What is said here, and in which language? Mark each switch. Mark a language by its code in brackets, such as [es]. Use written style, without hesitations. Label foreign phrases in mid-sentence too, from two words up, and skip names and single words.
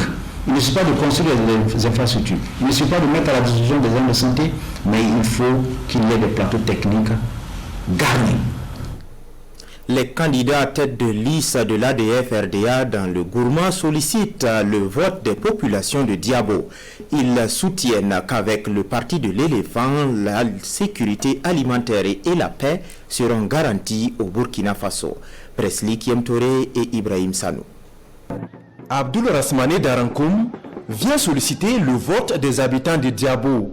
[fr] Il ne suffit pas de construire les infrastructures, il ne suffit pas de mettre à la disposition des hommes de santé, mais il faut qu'il y ait des plateaux techniques garnis. Les candidats tête de liste de l'ADF-RDA dans le Gourma sollicitent le vote des populations de Diabo. Ils soutiennent qu'avec le parti de l'éléphant, la sécurité alimentaire et la paix seront garanties au Burkina Faso. Presli Kiemtore et Ibrahim Sanou. Abdul Rasmane Darankoum vient solliciter le vote des habitants de Diabo.